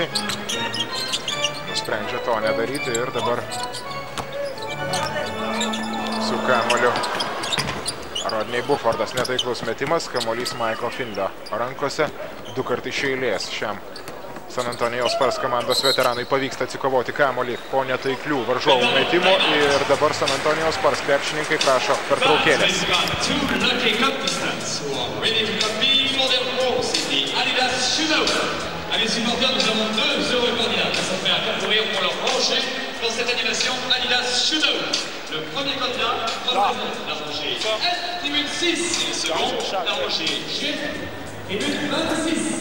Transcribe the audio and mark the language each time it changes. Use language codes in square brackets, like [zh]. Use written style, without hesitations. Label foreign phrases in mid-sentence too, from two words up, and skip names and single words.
[lt] Nusprendžia to nedaryti ir dabar su kamuoliu Rodney Buffordas, netaiklus metimas, kamuolys Maiko Finlio rankose. 2 kartai iš eilės šiam San Antonijaus Spurs komandos veteranui pavyksta atsikovoti kamuolį po netaiklių varžovų metimų ir dabar San Antonijaus Spurs krepšininkai prašo pertraukėlės. [fr] Allez, supporters, nous avons 2 heureux candidats qui sont prêts à faire courir pour leur brancher dans cette animation Adidas Shootout. Le premier candidat représente la rangée F, numéro 6, et le second, la rangée G, et numéro 26.